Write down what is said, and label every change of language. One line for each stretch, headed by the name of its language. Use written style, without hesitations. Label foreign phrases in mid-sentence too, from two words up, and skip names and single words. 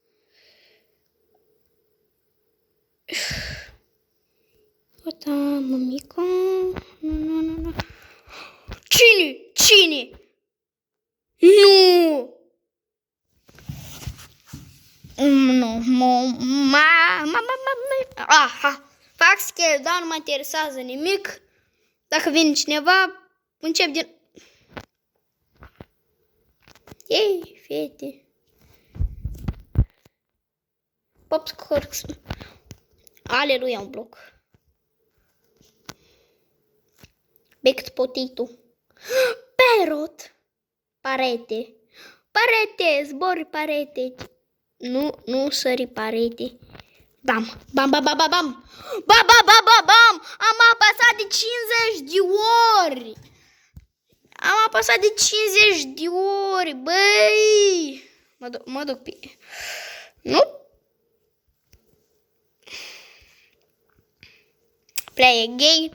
Romanian: Uita, mămica. Nu. Cine? Nu. Aha.
English: Fac scale down,
Romanian: nu mă interesează nimic. Dacă vine cineva, încep din... Ei, fete. Popscorks. Aleluia, un bloc.
English: Baked potato.
Romanian: Parrot. Parete, zbori parete. Nu sări parete. Bam, bam, bam, bam, bam, bam. Bam, bam, bam, bam, bam. Am apăsat de 50 de ori. Am apăsat de 50 de ori, băi. Mă duc pe... Nu?
English: Play again.